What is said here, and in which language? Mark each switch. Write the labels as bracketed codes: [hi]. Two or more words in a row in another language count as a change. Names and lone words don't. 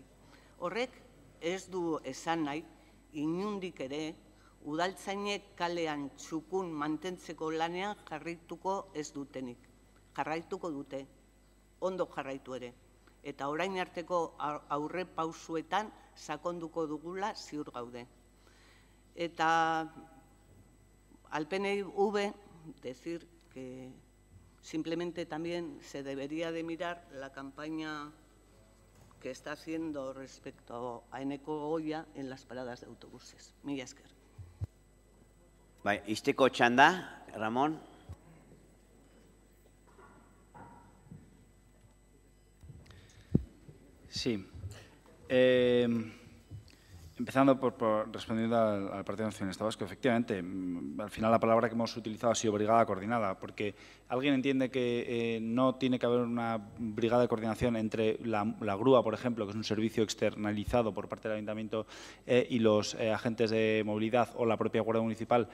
[eu] Horrek ez du esan nahi, inundik ere, udaltzainek kalean txukun mantentzeko lanean jarraituko ez dutenik. Jarraituko dute, ondo jarraitu ere. Eta orain arteko aurre pausuetan sakonduko dugula ziur gaude. [es] Eta al PNV decir que simplemente también se debería de mirar la campaña que está haciendo respecto a Eneko Goya en las paradas de autobuses. [eu] Mila esker. Bai, izteko txanda, Ramón. [es] Sí. Empezando por respondiendo al Partido Nacionalista Vasco, efectivamente, al final la palabra que hemos utilizado ha sido brigada coordinada, porque alguien entiende que no tiene que haber una brigada de coordinación entre la grúa, por ejemplo, que es un servicio externalizado por parte del Ayuntamiento, y los agentes de movilidad o la propia Guardia Municipal.